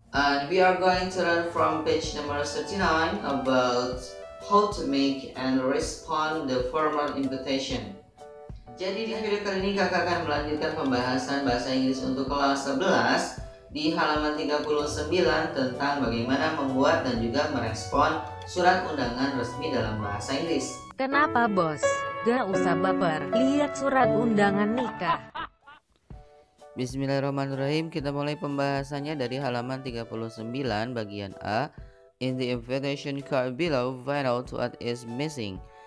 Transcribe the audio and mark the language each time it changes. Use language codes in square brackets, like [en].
[en] And we are going to learn from page number 39 about how to make and respond the formal invitation. [id] Jadi di video kali ini kakak akan melanjutkan pembahasan bahasa Inggris untuk kelas 11 di halaman 39 tentang bagaimana membuat dan juga merespon surat undangan resmi dalam bahasa Inggris. Kenapa bos? Gak usah baper, lihat surat undangan nikah. [ar] Bismillahirrahmanirrahim. [id] Kita mulai pembahasannya dari halaman 39 bagian A. [en] In the invitation card below, find out what is missing.